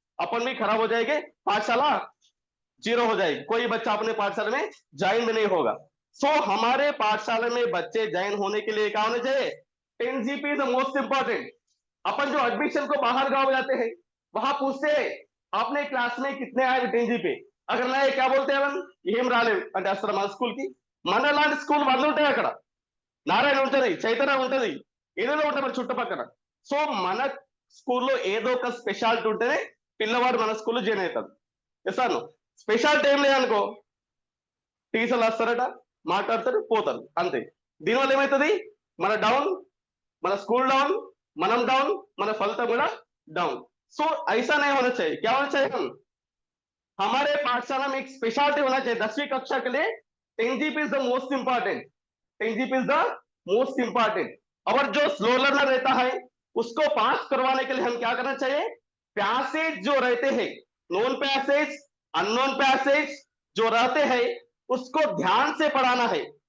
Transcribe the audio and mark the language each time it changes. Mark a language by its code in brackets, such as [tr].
[hi] अपन भी खराब हो जाएंगे, पाठशाला जीरो हो जाएगी, कोई बच्चा अपने पाठशाला में ज्वाइन भी नहीं होगा। सो हमारे पाठशाला में बच्चे ज्वाइन होने के लिए क्या होना चाहिए? 10 GP is the most important. अपन जो एडमिशन को बाहर गांव जाते हैं, वहां पूछते हैं आपने क्लास में कितने आए 10 GP। [te] అక్కడ [hi] क्या बोलते हैं [te] ఏం రాలేదు అంటే అసలు మన స్కూల్ కి మన లాంటి స్కూల్ 100 ఉంటాయి అక్కడ, నారాయణ ఉంటది, చైతన్య ఉంటది, ఏదేదో ఉంటుంది మన చుట్టుపక్కల. సో మన స్కూల్లో ఏదో ఒక స్పెషాలిటీ ఉంటేనే పిల్లవాడు మన స్కూల్లో జాయిన్ అవుతాడు. ఎసాను స్పెషాలిటీ ఏం లేదనుకో, టీచర్లు వస్తారట, మాట్లాడతారు, పోతారు, అంతే. దీనివల్ల ఏమవుతుంది? మన డౌన్, మన స్కూల్ డౌన్, మనం డౌన్, మన ఫలితం కూడా డౌన్. [hi] सो ऐसा नहीं होना चाहिए. क्या होना चाहिए? हमारे पाठशाला में एक स्पेशलिटी होना चाहिए 10वीं कक्षा के लिए. 10 GP is the most important. 10 GP is the most important. और जो स्लो लर्नर रहता है उसको पास करवाने के लिए हम क्या करना चाहिए? पैसेज जो रहते हैं, नोन पैसेज, अननोन पैसेज जो रहते हैं, उसको ध्यान से पढ़ाना है.